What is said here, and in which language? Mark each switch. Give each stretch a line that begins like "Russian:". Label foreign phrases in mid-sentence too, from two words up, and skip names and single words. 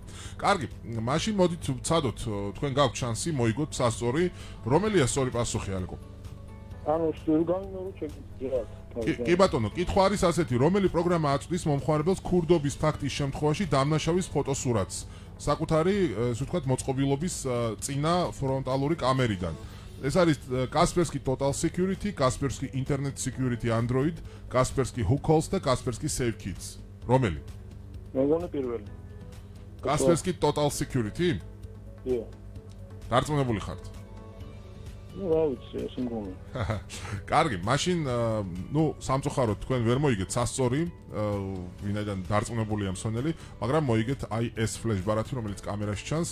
Georgian: კარგი, მაშინ მოდით ვცადოთ, თქვენ გაქვთ შანსი მოიგოთ სასწორი, რომელია სწორი პასუხი ალეკო? ანუ გავიმეორებ შეგვიძლიათ. კი ბატონო, კითხვა არის ასეთი, რომელი პროგრამა აწვდის მომხმარებელს ქურდობის ფაქტის შემთხვევაში დამნაშავის ფოტოსურათს საკუთარი, ასე ვთქვათ, მოწყობილობის წინა ფრონტალური კამერიდან? ეს არის Kaspersky Total Security, Kaspersky Internet Security Android, Kaspersky Hookholz და Kaspersky Safe Kits. რომელი? მეგონი პირველი. Kaspersky Total Security? დიახ. დარწმუნებული ხართ? ნუ რა ვიცი, ესე მგონი. კარგი, მაშინ სამწუხაროდ თქვენ ვერ მოიგეთ სასწორი, ვინაიდან დარწმუნებულია მსვენელი, მაგრამ მოიგეთ აი ეს ფლეშ ბარათი, რომელიც კამერაში ჩანს.